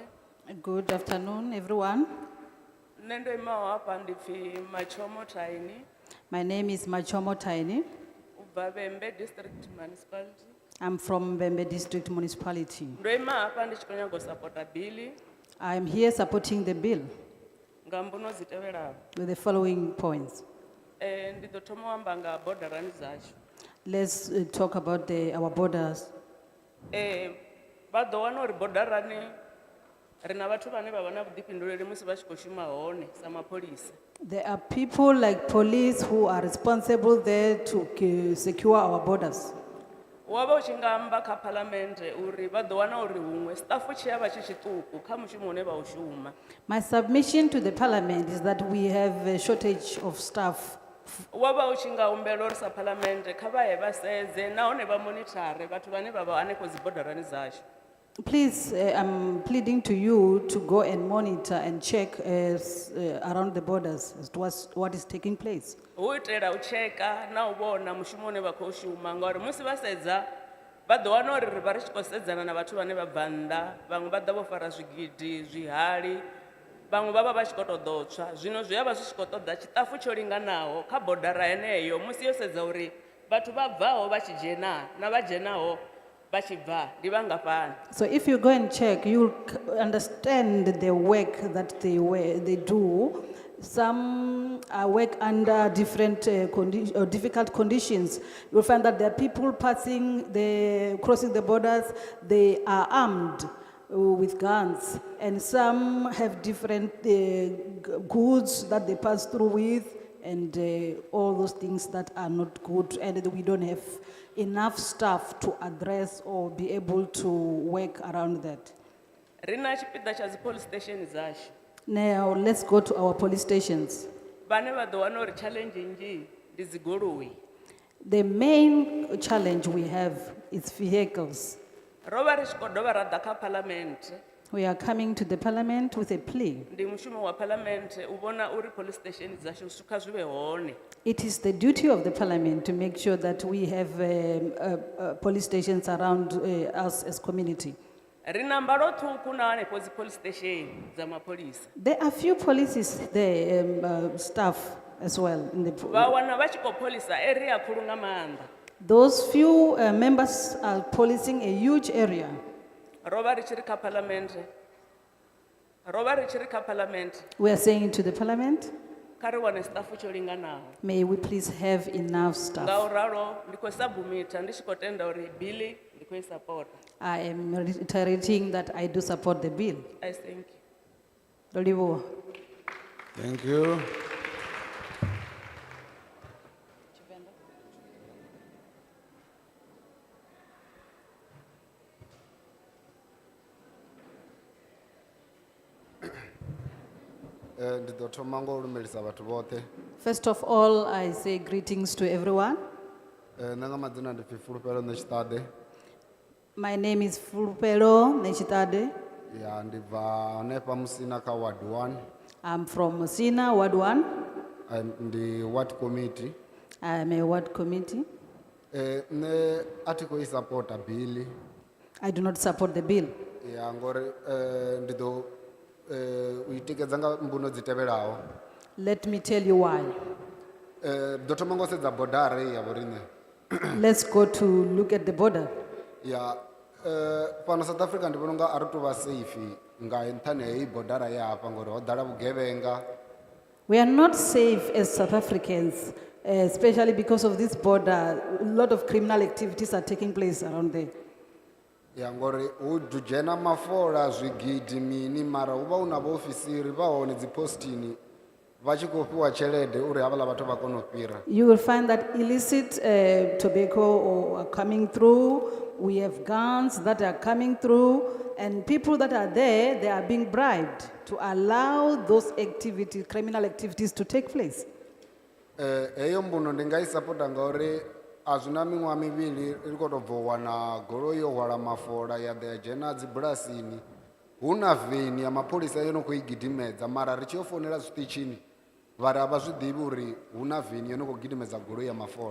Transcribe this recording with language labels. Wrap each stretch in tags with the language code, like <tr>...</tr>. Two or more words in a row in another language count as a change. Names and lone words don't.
<en>Good afternoon, everyone.</en> <ve>Nendo imaho hapa ndipfi Machomo Taini,</ve> <en>My name is Machomo Taini.</en> <ve>ubva Vhembe district municipality.</ve> <en>I'm from Vhembe District Municipality.</en> <ve>Ndo ima hapa ndichiko nyago supporta bili</ve> <en>I'm here supporting the bill</en> <ve>nga mbuno zitevhelaho.</ve> <en>with the following points.</en> <ve>Ndi ḓo thoma u amba nga borderani zashu.</ve> <en>Let's talk about our borders.</en> <ve>Vha ḓo wana uri borderani rina vhathu vhane vha vha na vhuḓifhinduleli musi vha tshi khou shuma hone sa mapholisa.</ve> <en>There are people like police who are responsible there to secure our borders.</en> <ve>Wa vha u tshi nga amba kha phalamennde uri vha ḓo wana uri huṅwe staff tshi ya vha tshi tshiṱuku kha mushumo une vha u shuma.</ve> <en>My submission to the parliament is that we have a shortage of staff.</en> <ve>Wa vha u tshi nga humbela uri sa phalamennde kha vha ye vha sedze nahone vha monitore vhathu vhane vha vha hanefho dzi borderani zashu.</ve> <en>Please, I'm pleading to you to go and monitor and check around the borders as to what is taking place.</en> <ve>Hu itela u cheka na u vhona mushumo une vha khou shuma ngauri musi vha sedza vha ḓo wana uri ri vha ri tshi khou sedzana na vhathu vhane vha bva nnḓa vhaṅwe vha ḓa vho fara zwigidi zwihali vhaṅwe vha vha vha tshi khou tou ḓo tswa zwino zwi a vha zwi tshi khou ṱoḓa tshiṱafu tsho linganaho kha bodara heneyo musi yo sedza uri vhathu vha bvaho vha tshi dzhena na vha dzhenaho vha tshi bva ndi vhangafhani.</ve> <en>So if you go and check, you'll understand the work that they do. Some work under different difficult conditions. You'll find that there are people crossing the borders, they are armed with guns, and some have different goods that they pass through with, and all those things that are not good, and we don't have enough staff to address or be able to work around that.</en> <ve>Rina tshipiḓa tsha dzi police station zashu.</ve> <en>Now, let's go to our police stations.</en> <ve>Vhane vha ḓo wana uri challenge nnzhi ndi dzi goloi.</ve> <en>The main challenge we have is vehicles.</en> <ve>Ro vha ri tshi khou dovha ra ḓa kha parliament.</ve> <en>We are coming to the parliament with a plea.</en> <ve>Ndi mushumo wa parliament u vhona uri police station zashu zwikha zwi vhe hone.</ve> <en>It is the duty of the parliament to make sure that we have police stations around us as community.</en> <ve>Rina mbalo ṱhukhu na hanefho dzi police station dza mapholisa.</ve> <en>There are few policies there, staff as well in the.</en> <ve>Vha wana vha tshi khou pholisa area khulu nga maanḓa.</ve> <en>Those few members are policing a huge area.</en> <ve>Ro vha ri tshi ri kha parliament. Ro vha ri tshi ri kha parliament.</ve> <en>We are saying to the parliament,</en> <ve>Kha ri wane staff tsho linganaho.</ve> <en>may we please have enough staff.</en> <ve>Nga u ralo ndi khou submita ndi tshi khou tenda uri bill ndi khou</ve> <en>I support. I am reiterating that I do support the bill. I thank you. Lolibo. Thank you.</en> <ve>Ndi ḓo thoma ngo lumelisa vhathu vhoṱhe.</ve> <en>First of all, I say greetings to everyone.</en> <ve>Nṋe nga madzina ndi pfi Fulufhelo Ṋetshiṱaḓe.</ve> <en>My name is Fulupelo Nechitade.</en> <ve>Ya ndi bva hanefha Musina kha Ward 1.</ve> <en>I'm from Musina, Ward 1. Ndi Ward Committee. I am a ward committee.</en> <ve>Nṋe a thi khou I supporta bill.</ve> <en>I do not support the bill.</en> <ve>Ya ngori ndi ḓo u I tikedza nga mbuno dzi tevhelaho.</ve> <en>Let me tell you why.</en> <ve>Ḓo thoma ngo sedza bodara ya vhoriṋe.</ve> <en>Let's go to look at the border.</en> <ve>Ya fhano South Africa ndi vhona unga a ri tou vha safe nga nṱhani ha heyi bodara ya hafha ngori ho ḓala vhugevhenga.</ve> <en>We are not safe as South Africans, especially because of this border. A lot of criminal activities are taking place around there.</en> <ve>Ya ngori hu dzhena mafola zwigidi mini mara hu vha hu na vhaofisiri vha hone dzi postini vha tshi khou fhiwa tshelede uri havhala vhathu vha kone u fhira.</ve> <en>You will find that illicit tobacco are coming through. We have guns that are coming through, and people that are there, they are being bribed to allow those activities, criminal activities, to take place.</en> <ve>Heyo mbuno ndi nga I supporta ngauri a zwina miṅwaha mivhili ri khou tou bva u wana goloi yo hwala mafola ya ḓa ya dzhena dzibulasini hu na veni ya mapholisa yo no khou I gidimedza mara ri tshi yo founela zwiṱitshini vha ri a vha zwi ḓivhi uri hu na veni yo no khou gidimedza goloi ya mafola.</ve>